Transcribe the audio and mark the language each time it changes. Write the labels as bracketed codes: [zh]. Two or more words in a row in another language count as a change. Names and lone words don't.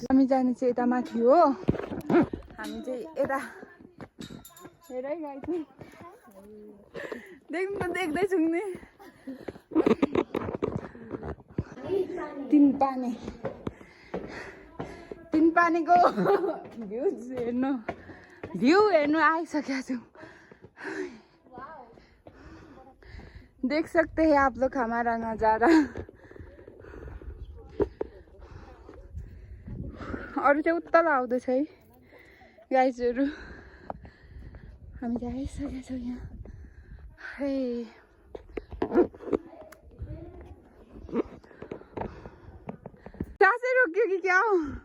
[ne] हामी जाने चाहिँ यता माथि हो। हामी चाहिँ यता हेरै गएको देख्नु त देख्दैछौँ नि। 3 पानीको भ्यू हेर्नु आइसकेका छौँ। [hi] देख सकते हैं आप लोग हमारा नजारा। [ne] अरू चाहिँ उत्तल आउँदैछ है गाइजहरू। हामी चाहिँ आइसकेका छौँ यहाँ। हे सासै रोक्यो कि क्या हो?